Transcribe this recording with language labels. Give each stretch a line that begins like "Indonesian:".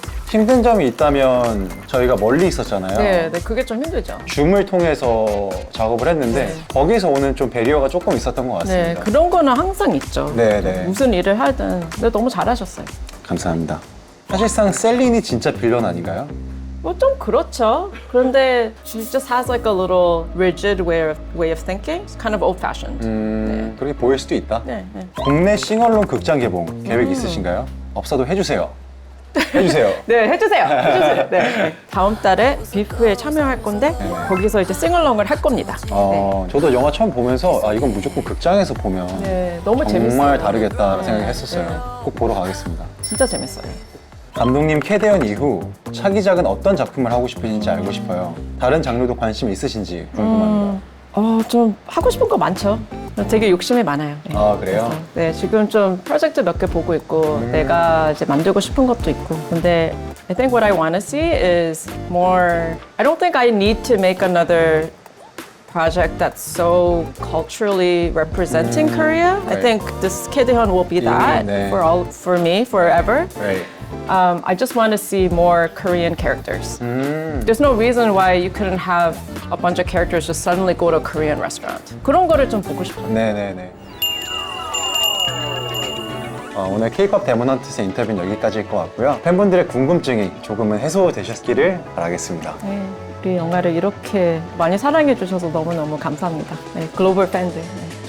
Korean: 힘든 점이 있다면 저희가 멀리 있었잖아요. 네, 그게 좀 힘들죠. 줌을 통해서 작업을 했는데 거기서 오는 좀 배리어가 조금 있었던 것 네, 같습니다. 그런 거는 항상 있죠. 네. 무슨 일을 하든. 근데 너무 잘하셨어요. 감사합니다. 사실상 셀린이 진짜 빌런 아닌가요? 뭐 좀 그렇죠. 그런데
English: she just has like a little rigid way of thinking. It's kind of old-fashioned.
Korean: 그렇게 보일 수도 있다. 네. 국내 싱얼롱 극장 개봉 계획 있으신가요? 없어도 해주세요. 해주세요. 네, 해주세요. 네. 다음 달에 비프에 참여할 건데 거기서 이제 싱얼롱을 할 겁니다. 저도 영화 처음 보면서 이건 무조건 극장에서 보면 네, 너무 정말 재밌어요. 다르겠다 네, 생각했었어요. 네. 꼭 보러 가겠습니다. 진짜 재밌어요. 감독님 캐대현 이후 차기작은 어떤 작품을 하고 싶으신지 알고 싶어요. 다른 장르도 관심 있으신지 궁금합니다. 좀 하고 싶은 거 많죠. 되게 욕심이 많아요. 네. 그래요? 네, 지금 좀 프로젝트 몇 개 보고 있고 내가 이제 만들고 싶은 것도 있고 근데
English: I think what I want to see is more. I don't think I need to make another project that's so culturally representing Korea. I right. think this Kidaeon will be that
Korean: 네.
English: for me forever. Right. I just want to see more Korean characters. There's no reason why you couldn't have a bunch of characters just suddenly go to a Korean restaurant.
Korean: 그런 거를 좀 보고 싶어요. 네네네. 오늘 K-pop 데몬 헌트스 인터뷰는 여기까지일 것 같고요. 팬분들의 궁금증이 조금은 해소되셨기를 바라겠습니다. 네, 우리 영화를 이렇게 많이 사랑해 주셔서 너무너무 감사합니다. 네, 글로벌 팬들. 네.